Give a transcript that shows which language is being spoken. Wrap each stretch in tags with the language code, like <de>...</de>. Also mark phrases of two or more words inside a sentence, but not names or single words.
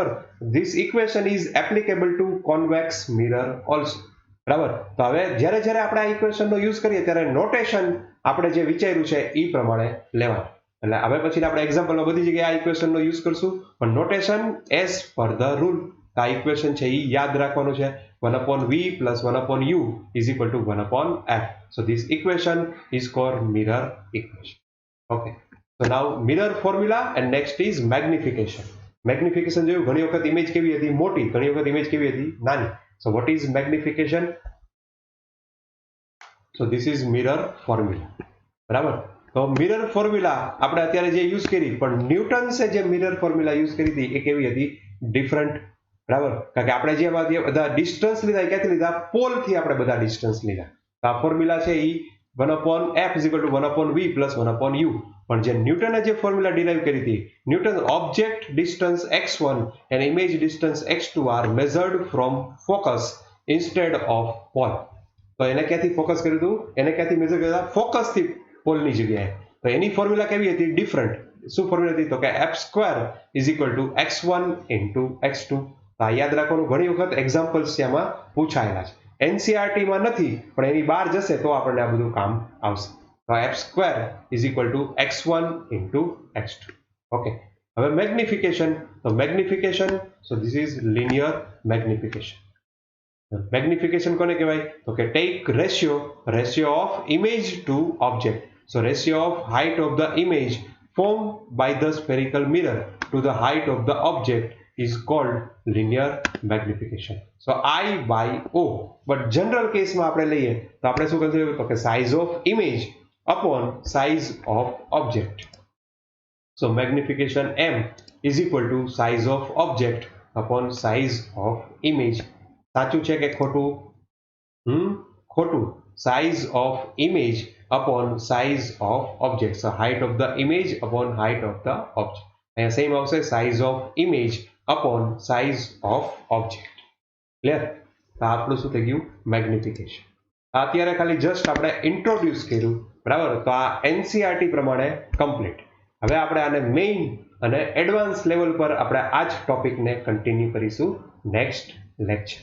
<en>This equation is applicable to convex mirror also.</en> <gu>બરાબર. તો હવે જ્યારે જ્યારે આપણે આ ઇક્વેશનનો યુઝ કરીએ ત્યારે નોટેશન આપણે જે વિચાર્યું છે એ પ્રમાણે લેવાનું. એટલે હવે પછી આપણે એક્ઝામ્પલમાં બધી જગ્યાએ આ ઇક્વેશનનો યુઝ કરશું પણ નોટેશન</gu> <en>as per the rule.</en> <gu>આ ઇક્વેશન છે એ યાદ રાખવાનું છે</gu> <en>1 upon v plus 1 upon u is equal to 1 upon f. So this equation is called mirror equation. Okay. So now mirror formula and next is magnification.</en> <gu>Magnification જોયું ઘણી વખત ઇમેજ કેવી હતી મોટી, ઘણી વખત ઇમેજ કેવી હતી નાની.</gu> <en>So what is magnification? So this is mirror formula.</en> <gu>બરાબર. તો</gu> <en>mirror formula</en> <gu>આપણે અત્યારે જે યુઝ કરી પણ ન્યૂટન્સે જે</gu> <en>mirror formula</en> <gu>યુઝ કરી હતી એ કેવી હતી ડિફરન્ટ. બરાબર. કારણ કે આપણે જે બધા ડિસ્ટન્સ લીધા એ ક્યાંથી લીધા પોલથી આપણે બધા ડિસ્ટન્સ લીધા. તો આ ફોર્મ્યુલા છે એ</gu> <en>1 upon f is equal to 1 upon v plus 1 upon u.</en> <gu>પણ જે ન્યૂટને જે ફોર્મ્યુલા ડિરાઈવ કરી હતી</gu> <en>ન્યૂટન object distance x1 and image distance x2 are measured from focus instead of pole.</en> <gu>તો એને ક્યાંથી ફોકસ કર્યું હતું એને ક્યાંથી મેજર કર્યા ફોકસ થી પોલની જગ્યાએ. તો એની ફોર્મ્યુલા કેવી હતી ડિફરન્ટ. શું ફોર્મ્યુલા હતી તો કે</gu> <en>f² is equal to x1 into x2.</en> <gu>તો આ યાદ રાખવાનું ઘણી વખત એક્ઝામ્પલ્સ આમાં પૂછાયેલા છે. એનસીઆરટી માં નથી પણ એની બહાર જશે તો આપણને આ બધું કામ આવશે.</gu> <en>તો f² is equal to x1 into x2. ઓકે.</en> <gu>હવે મેગ્નિફિકેશન. તો મેગ્નિફિકેશન</gu> <en>so this is linear magnification.</en> <gu>મેગ્નિફિકેશન કોને કહેવાય તો કે</gu> <en>take ratio of image to object. So ratio of height of the image formed by the spherical mirror to the height of the object is called linear magnification. So I by O. But general case</en> <gu>માં આપણે લઈએ તો આપણે શું કહીશું તો કે</gu> <en>size of image upon size of object. So magnification M is equal to size of object upon size of image.</en> <gu>સાચું છે કે ખોટું? ખોટું.</gu> <en>Size of image upon size of object. So height of the image upon height of the object.</en> <gu>અહીંયા સેમ આવશે</gu> <en>size of image upon size of object.</en> <gu>ક્લિયર? તો આપણું શું થઈ ગયું? મેગ્નિફિકેશન. અત્યારે ખાલી જસ્ટ આપણે ઇન્ટ્રોડ્યુસ કર્યું, બરાબર? તો આ એનસીઆરટી પ્રમાણે કમ્પ્લીટ. હવે આપણે આને મેઇન અને</gu> <en>advance level</en> <gu>પર આપણે આ જ ટોપિકને કન્ટિન્યુ કરીશું</gu> <en>next lecture.</en>